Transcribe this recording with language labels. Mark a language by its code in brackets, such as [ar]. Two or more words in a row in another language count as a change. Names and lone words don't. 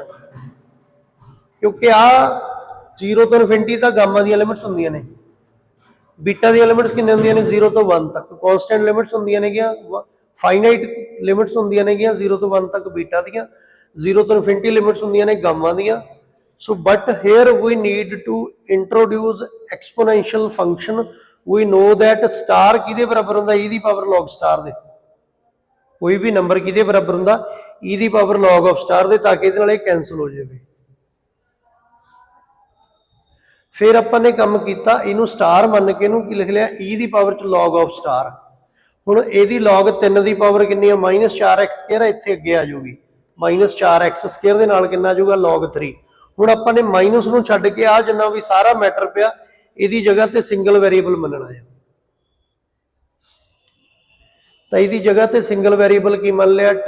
[pa] ਕਿਉਂਕਿ ਆ 0 ਤੋਂ ਇਨਫਿਨਿਟੀ ਤਾਂ ਗਾਮਾ ਦੀਆਂ ਲਿਮਿਟਸ ਹੁੰਦੀਆਂ ਨੇ, ਬੀਟਾ ਦੀਆਂ ਲਿਮਿਟਸ ਕਿੰਨੇ ਹੁੰਦੀਆਂ ਨੇ 0 ਤੋਂ 1 ਤੱਕ, [en] constant limits [pa] ਹੁੰਦੀਆਂ ਨੇਗੀਆਂ, [en] finite limits [pa] ਹੁੰਦੀਆਂ ਨੇਗੀਆਂ 0 ਤੋਂ 1 ਤੱਕ ਬੀਟਾ ਦੀਆਂ, 0 ਤੋਂ [en] infinity limits [pa] ਹੁੰਦੀਆਂ ਨੇ ਗਾਮਾ ਦੀਆਂ। [en] So but here we need to introduce exponential function. We know that star [pa] ਕਿਹਦੇ ਬਰਾਬਰ ਹੁੰਦਾ, e ਦੀ ਪਾਵਰ [en] log star [pa] ਦੇ। ਕੋਈ ਵੀ ਨੰਬਰ ਕਿਹਦੇ ਬਰਾਬਰ ਹੁੰਦਾ, e ਦੀ ਪਾਵਰ [en] log of star [pa] ਦੇ, ਤਾਂ ਕਿ ਇਹਦੇ ਨਾਲ ਇਹ ਕੈਂਸਲ ਹੋ ਜਾਵੇ। ਫਿਰ ਆਪਾਂ ਨੇ ਕੰਮ ਕੀਤਾ, ਇਹਨੂੰ ਸਟਾਰ ਮੰਨ ਕੇ ਇਹਨੂੰ ਕੀ ਲਿਖ ਲਿਆ, e ਦੀ ਪਾਵਰ 'ਚ [en] log of star। [pa] ਹੁਣ ਇਹਦੀ log 3 ਦੀ ਪਾਵਰ ਕਿੰਨੀ ਆ, -4x², ਇੱਥੇ ਅੱਗੇ ਆ ਜਾਊਗੀ, -4x² ਦੇ ਨਾਲ ਕਿੰਨਾ ਆ ਜਾਊਗਾ, log 3। ਹੁਣ ਆਪਾਂ ਨੇ ਮਾਈਨਸ ਨੂੰ ਛੱਡ ਕੇ ਆ ਜਿੰਨਾ ਵੀ ਸਾਰਾ ਮੈਟਰ ਪਿਆ ਇਹਦੀ ਜਗ੍ਹਾ ਤੇ [en] single variable [pa] ਮੰਨਣਾ ਹੈ, ਤਾਂ ਇਹਦੀ ਜਗ੍ਹਾ ਤੇ [en] single variable [pa] ਕੀ ਮੰਨ ਲਿਆ, t।